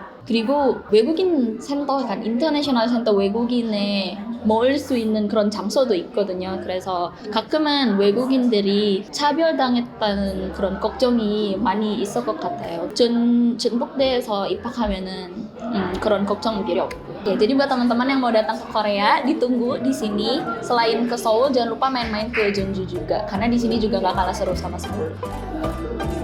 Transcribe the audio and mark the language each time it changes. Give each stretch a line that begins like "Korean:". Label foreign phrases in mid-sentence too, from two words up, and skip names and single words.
Korean: 그리고 외국인 센터, 약간
English: international center
Korean: 외국인에 모을 수 있는 그런 장소도 있거든요. 그래서 가끔은 외국인들이 차별당했다는 그런 걱정이 많이 있을 것 같아요. 전북대에서 입학하면은 그런 걱정 필요 없고.
Indonesian: Oke, jadi buat teman-teman yang mau datang ke Korea, ditunggu di sini. Selain ke Seoul, jangan lupa main-main ke Jeonju juga, karena di sini juga nggak kalah seru sama Seoul.